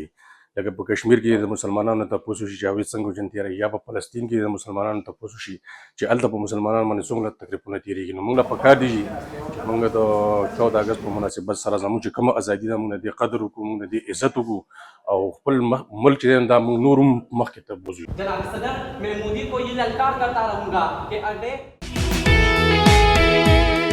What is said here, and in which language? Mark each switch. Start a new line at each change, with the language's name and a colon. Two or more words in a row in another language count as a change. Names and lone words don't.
Pashto: لکه په کشمیر کې د مسلمانانو تپوس وشي چې هغوی څنګه ژوند تېروي، یا په فلسطین کې د مسلمانانو تپوس وشي چې هلته په مسلمانانو باندې څومره تکلیفونه تېرېږي. نو موږ له پکار دي چې موږ د 14 اګست په مناسبت سره زموږ چې کومه ازادي ده موږ د دې قدر وکړو، موږ د دې عزت وکړو او خپل ملک چې دی دا موږ نور هم مخکې ته بوځو.
Urdu: جناب صدر میں مودی کو یہ للکار کرتا رہوں گا کہ